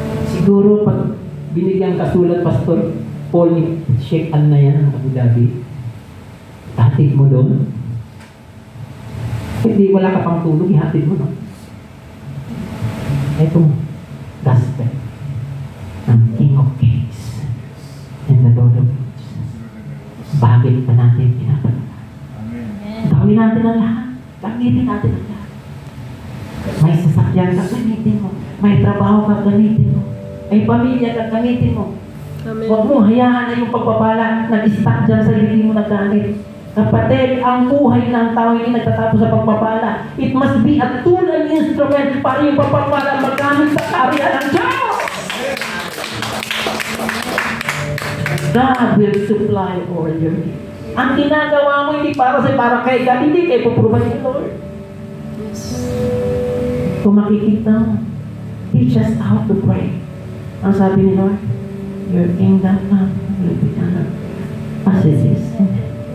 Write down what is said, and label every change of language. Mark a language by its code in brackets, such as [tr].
[tl] Siguro pag binigyan kasulat Pastor Paul ni Sheikh Al Nayan ng Abu Dhabi, hatid mo doon. Hindi, wala ka pang tulog, ihatid mo, no? Itong gospel ng King of Kings and the Lord of Lords. Bakit pa natin pinapalala? Gawin natin ang lahat. Gamitin natin ang lahat. May sasakyan ka, gamitin mo. May trabaho ka, gamitin mo. May pamilya ka, gamitin mo. Amen. Huwag mo hayaan na yung pagpapala nag-stack dyan sa hindi mo nagamit. Kapatid, ang buhay ng tao hindi nagtatapos sa pagpapala. [en] It must be a tool and instrument [tl] para yung pagpapala magamit sa karya ng Diyos. [en] God will supply all your needs. [tl] Ang ginagawa mo hindi para kay God, hindi kay puprovide ng Lord. Kung makikita mo, [en] teach us how to pray. [tl] Ang sabi ni Lord, [en] your kingdom come, will be done as it is in heaven.